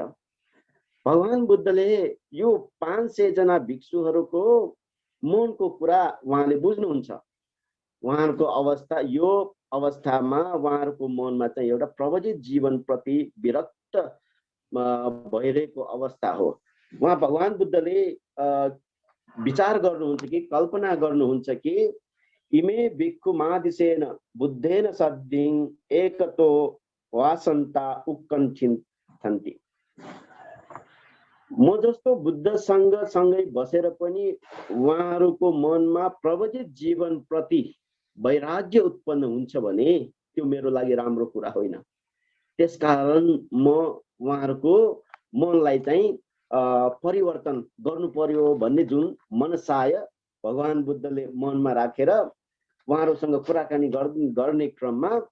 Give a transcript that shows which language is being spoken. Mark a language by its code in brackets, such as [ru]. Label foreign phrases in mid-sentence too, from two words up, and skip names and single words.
[ne] भगवान बुद्धले यो 500 जना भिक्षुहरूको मनको कुरा उहाँले बुझ्नुहुन्छ। उहाँहरूको अवस्था, यो अवस्थामा उहाँहरूको मनमा चाहिँ एउटा प्रवजित जीवन प्रति विरक्त भइरहेको अवस्था हो। उहाँ भगवान बुद्धले विचार गर्नुहुन्छ कि, कल्पना गर्नुहुन्छ कि [pi] इमे भिक्खु मादिसेन बुद्धेन सद्धिं एकतो वासन्ता उत्कण्ठन्ति। [ne] म जस्तो बुद्धसँग सँगै बसेर पनि उहाँहरूको मनमा प्रवजित जीवन प्रति वैराग्य उत्पन्न हुन्छ भने त्यो मेरो लागि राम्रो कुरा होइन। त्यसकारण म उहाँहरूको मनलाई चाहिँ परिवर्तन गर्नु पर्यो भन्ने जुन मनसाय भगवान बुद्धले मनमा राखेर उहाँहरूसँग कुराकानी गर्ने क्रममा